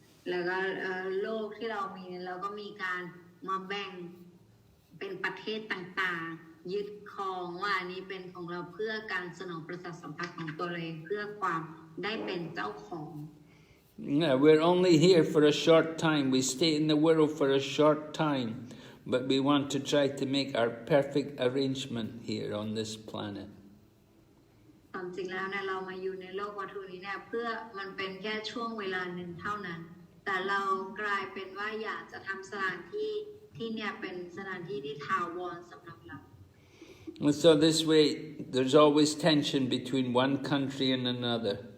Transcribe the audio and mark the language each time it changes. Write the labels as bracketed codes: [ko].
[th] แล้วก็โลกที่เรามีเราก็มีการมาแบ่งเป็นประเทศต่างๆยึดครองว่านี้เป็นของเราเพื่อการสนองประสาทสัมผัสของตัวเองเพื่อความได้เป็นเจ้าของ [en] Yeah, we're only here for a short time. We stay in the world for a short time, but we want to try to make our perfect arrangement here on this planet. [th] ความจริงแล้วเนี่ยเรามาอยู่ในโลกวัตถุนี้เนี่ยเพื่อมันเป็นแค่ช่วงเวลาหนึ่งเท่านั้นแต่เรากลายเป็นว่าอยากจะทำสถานที่ที่เนี่ยเป็นสถานที่ที่ถาวรสำหรับเรา [en] And so this way, there's always tension between one country and another.